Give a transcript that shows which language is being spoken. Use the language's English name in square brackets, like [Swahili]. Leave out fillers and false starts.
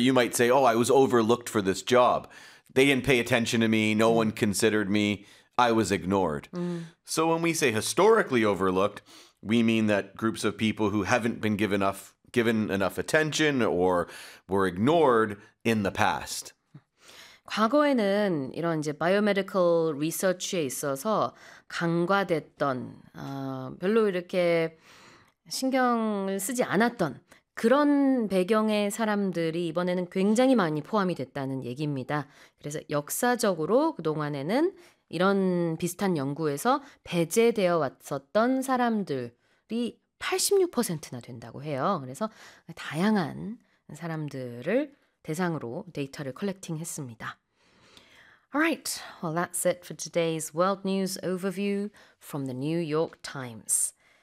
[English] You might say, oh, I was overlooked for this job. They didn't pay attention to me. No one considered me. I was ignored. Mm. So when we say historically overlooked, we mean that groups of people who haven't been given enough attention or were ignored in the past. [Korean] 과거에는 이런 이제 바이오메디컬 리서치에 있어서 간과됐던 별로 이렇게 신경을 쓰지 않았던 그런 배경의 사람들이 이번에는 굉장히 많이 포함이 됐다는 얘기입니다. 그래서 역사적으로 그동안에는 이런 비슷한 연구에서 배제되어 왔었던 사람들이 86%나 된다고 해요. 그래서 다양한 사람들을 대상으로 데이터를 컬렉팅했습니다. [English] All right, well, that's it for today's World News Overview from the New York Times.